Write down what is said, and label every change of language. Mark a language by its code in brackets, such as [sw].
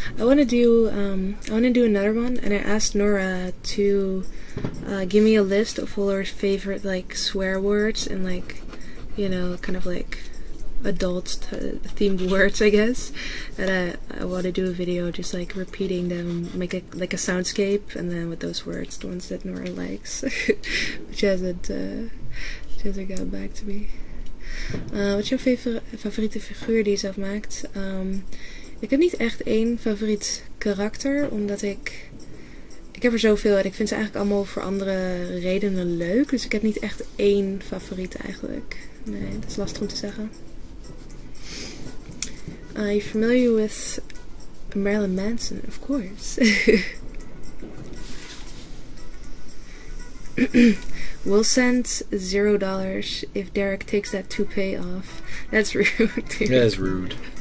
[en] I want to do another one, and I asked Nora to give me a list of all her favorite like swear words and like, you know, kind of like adult themed words, I guess. And I want to do a video just like repeating them, make a soundscape, and then with those words, the ones that Nora likes, which hasn't gotten back to me. [nl] Wat is jouw favoriete figuur die je zelf maakt? Ik heb niet echt één favoriet karakter, omdat ik heb er zoveel en ik vind ze eigenlijk allemaal voor andere redenen leuk. Dus ik heb niet echt één favoriet eigenlijk. Nee, dat is lastig om te zeggen. [en] Are you familiar with Marilyn Manson? Of course. We'll send $0 if Derek takes that toupee off. That's rude, dude. That is rude.